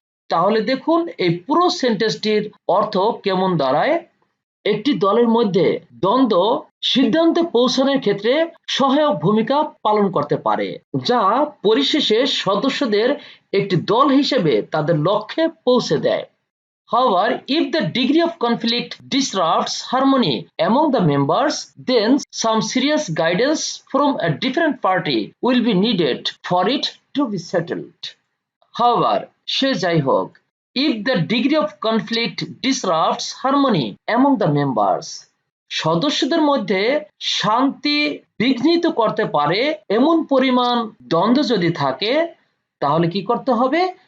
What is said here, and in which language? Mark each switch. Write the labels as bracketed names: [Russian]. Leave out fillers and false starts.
[Bangla] তাহলে দেখুন এই পুরো সেন্টেন্সটির অর্থ কেমন দাঁড়ায়। একটি দলের মধ্যে দ্বন্দ্ব সিদ্ধান্তে পৌঁছানোর ক্ষেত্রে সহায়ক ভূমিকা পালন করতে পারে, যা পরিশেষে সদস্যদের একটি দল হিসেবে তাদের লক্ষ্যে পৌঁছে দেয়। [English] However, if the degree of conflict disrupts harmony among the members, then some serious guidance from a different party will be needed for it to be settled. [Bangla] However, সে যাই হোক, [English] if the degree of conflict disrupts harmony among the members, [Bangla] সদস্যদের মধ্যে শান্তি বিঘ্নিত করতে পারে এমন পরিমাণ দ্বন্দ্ব যদি থাকে, তাহলে কি করতে হবে?